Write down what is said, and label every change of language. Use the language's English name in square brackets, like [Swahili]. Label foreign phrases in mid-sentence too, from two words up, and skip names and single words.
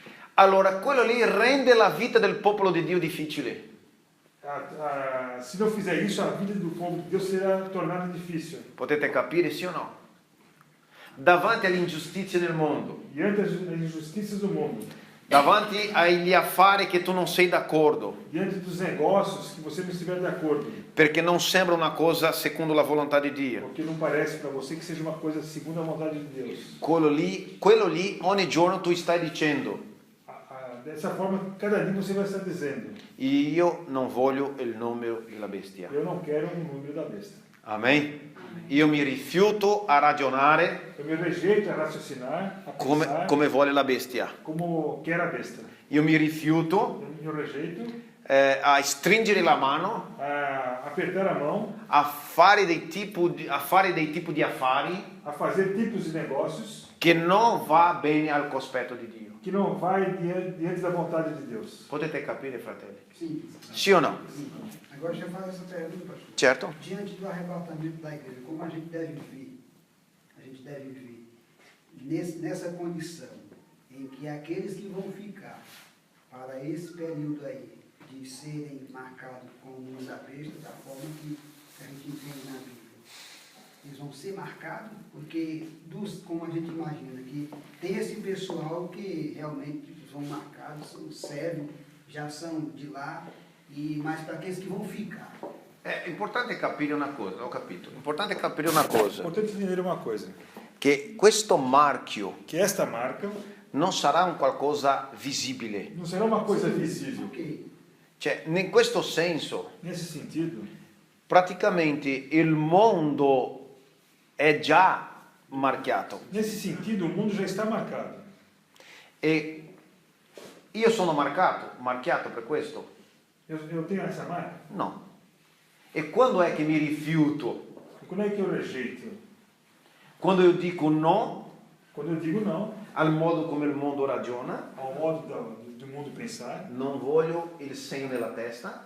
[Italian] allora quello lì rende la vita del popolo di Dio difficile. [Portuguese] Se não fizer isso, a vida do povo de Deus será tornada difícil. [Italian] Potete capire, sì o no? Davanti alle ingiustizie del mondo, [Portuguese] Diante das injustiças do mundo, [Italian] davanti agli affari che tu non sei d'accordo, [Portuguese] diante dos negócios que você não estiver de acordo, [Italian] perché non sembra una cosa secondo la volontà di Dio. [Portuguese] porque não parece para você que seja uma coisa segundo a vontade de Deus. [Italian] Quello lì ogni giorno tu stai dicendo, [Portuguese] Dessa forma, cada dia você vai estar dizendo: [Italian] io non voglio il nome della bestia. [Portuguese] eu não quero o número da besta. [Italian] Amen? Io mi rifiuto a ragionare [Portuguese] Eu me rejeito a raciocinar, a pensar [Italian] come vuole la bestia. [Portuguese] como quer a besta. [Italian] Io mi rifiuto [Portuguese] Eu me rejeito [Italian] a stringere la mano, [Portuguese] a apertar a mão, [Italian] a fare dei tipi di affari [Portuguese] a fazer tipos de negócios [Italian] che non va bene al cospetto di Dio. [Portuguese] que não vai diante da vontade de Deus. [Italian] Potete capire, fratelli? [Portuguese] Sim. [Italian] Sì o no? [Portuguese] Sim. Agora deixa eu fazer essa pergunta, pastor. Certo? Diante do arrebatamento da igreja, como a gente deve viver? A gente deve viver nessa condição em que aqueles que vão ficar para esse período aí de serem marcados com o nome da besta, da forma que a gente entende na Bíblia, eles vão ser marcados, porque, como a gente imagina, que tem esse pessoal que realmente são marcados, servem, já são de lá, mas para aqueles que vão ficar. [Italian] È importante capire una cosa, ho capito. È importante capire una cosa, [Portuguese] Importante entender uma coisa, [Italian] che questo marchio [Portuguese] que esta marca [Italian] non sarà un qualcosa visibile. [Portuguese] não será uma coisa visível. Ok. [Italian] Cioè, in questo senso, [Portuguese] Nesse sentido, [Italian] praticamente il mondo è già marchiato. [Portuguese] nesse sentido, o mundo já está marcado. [Italian] E io sono marchiato per questo? [Portuguese] Eu tenho essa marca. [Italian] No. E quando è che mi rifiuto? [Portuguese] E quando é que eu rejeito? [Italian] Quando io dico no [Portuguese] Quando eu digo não [Italian] al modo come il mondo ragiona, [Portuguese] ao modo do mundo pensar, [Italian] non voglio il segno nella testa,